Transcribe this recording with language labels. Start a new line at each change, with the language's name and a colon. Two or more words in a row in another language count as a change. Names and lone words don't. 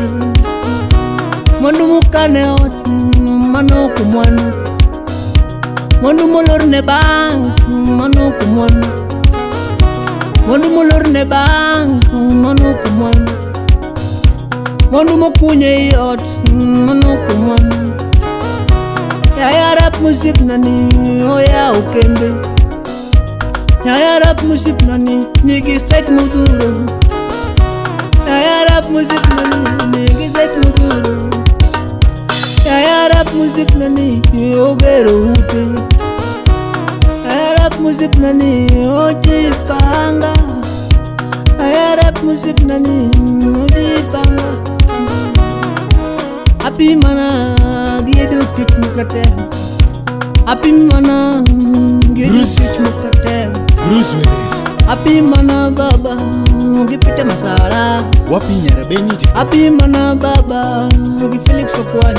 Luo (Kenya and Tanzania): Mwandu mukane ot mano kumwanu. Mwandu molor ne bang mano kumwanu. Mwandu molor ne bang mano kumwanu. Mwandu mokunye yot mano kumwanu. Ya
English: rap music
Luo (Kenya and Tanzania): nani oya ukembe. Ya
English: rap music
Luo (Kenya and Tanzania): nani nigi set muduro. Ya
English: rap music
Luo (Kenya and Tanzania): nani nigi set muduro. Ya
English: rap music
Luo (Kenya and Tanzania): nani ogero ute. Ya
English: rap music
Luo (Kenya and Tanzania): nani oji panga. Ya
English: rap music
Luo (Kenya and Tanzania): nani oji panga. Api mana giedu kit mukate. Api mana giedu kit mukate. Bruce Willis. Api mana baba gipite masara. Wapi Nyarabeni. Api mana baba Felix Okwani.